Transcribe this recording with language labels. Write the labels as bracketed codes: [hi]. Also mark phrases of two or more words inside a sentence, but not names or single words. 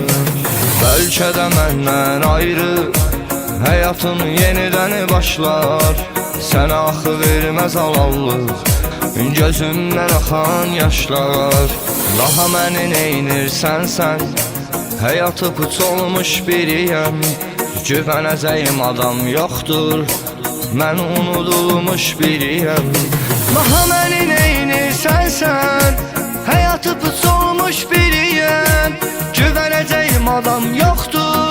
[az] Bəlkə də məndən ayrı həyatın yenidəni başlar. Sənə axı verməz alallıq gözümdən axan yaşlar. Daha məni neynirsən sən. Həyatı put olmuş biriyim. [tr] Güveneceğim adam yoktur. Ben unudulmuş biriyim. Daha beni neynirsen sen. Hayatı put olmuş biriyim. Güveneceğim adam yoktur.